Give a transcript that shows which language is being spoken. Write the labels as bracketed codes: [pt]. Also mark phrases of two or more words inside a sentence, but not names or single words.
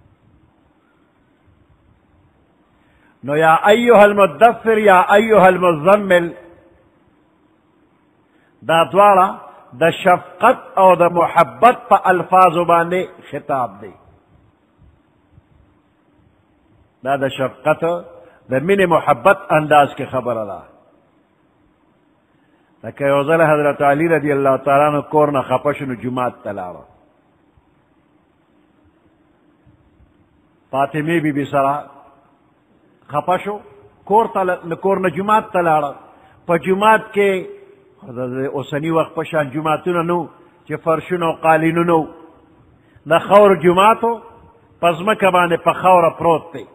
[ps] نو [ar] یا ایها المدثر یا ایها المزمل [ps] دا دواړه د شفقت او د محبت په الفاظو باندې خطاب دی. دا د شفقت د مینې محبت انداز کې خبره ده. لکه یو ځل حضرت علی [ar] رضی اللہ تعالیٰ عنہ [ps] کور نه خفه شو نو جومات ته لاړه، فاطمې بی بی سره خفه شو، کور نه جومات ته لاړه. په جومات کې د اوسني وخت په شان جوماتونه نو چې فرشونه او قالینونه نو، د خور جوماتو په ځمکه باندې په خاوره پروت دی.